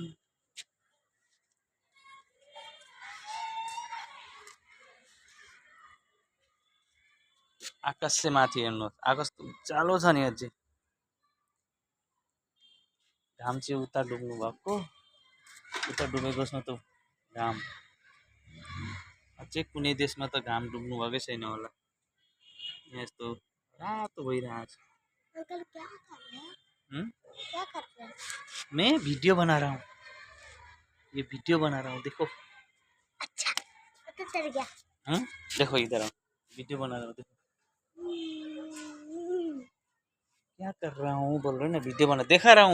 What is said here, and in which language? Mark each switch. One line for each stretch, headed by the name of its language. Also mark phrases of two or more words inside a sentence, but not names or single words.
Nepali: आकाश चाहिँ माथि हेर्नुहोस्, आकाश त उज्यालो छ नि अझै। घाम चाहिँ उता डुब्नु भएको, उता डुबेको छ त घाम। अझै कुनै देशमा त घाम डुब्नु भएकै छैन होला। यहाँ यस्तो रातो भइरहेको छ।
Hindi: मैं वीडियो बना रहा हूँ, ये वीडियो बना रहा हूँ, देखो। अच्छा तो चल गया। देखो इधर आओ, वीडियो बना रहा हूँ, देखो क्या कर रहा हूँ बोल रहे ना, वीडियो बना दिखा रहा हूँ।